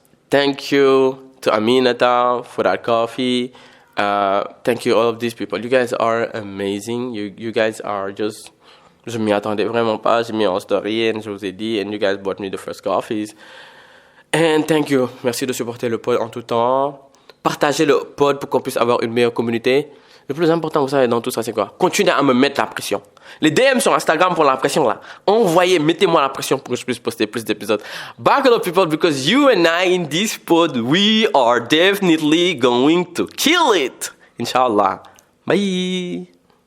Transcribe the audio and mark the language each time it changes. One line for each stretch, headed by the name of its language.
English: Thank you to Aminata for that coffee. Thank you all of these people. You guys are amazing. You guys are just...
French: Je m'y attendais vraiment pas. J'ai mis en story and je vous ai dit.
English: And you guys bought me the first coffees. And thank you.
French: Merci de supporter le pod en tout temps. Partagez le pod pour qu'on puisse avoir une meilleure communauté. Le plus important, vous savez, dans tout ça, c'est quoi? Continuez à me mettre la pression. Les DM sur Instagram pour la pression, là. Envoyez, mettez-moi la pression pour que je puisse poster plus d'épisodes.
English: Back up, people, because you and I in this pod, we are definitely going to kill it. Inshallah. Bye.